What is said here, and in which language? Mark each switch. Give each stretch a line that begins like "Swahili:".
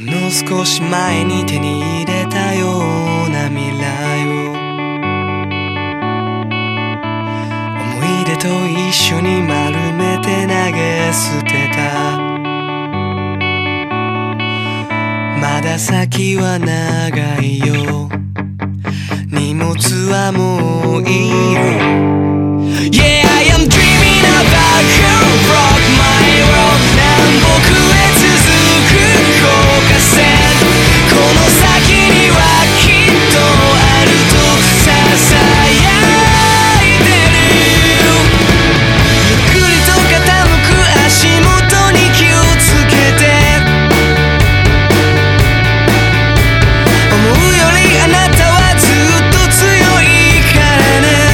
Japanese: 少し前に手に入れたような未来を思い出と一緒に丸めて投げ捨てた。まだ先は長いよ、荷物はもういいよ。
English: Yeah, I am dreaming about who broke my world。
Japanese: 南北へ続く高架線、この先にはきっとあるとささやいてる。ゆっくりと傾く足元に気をつけて、思うよりあなたはずっと強いからね。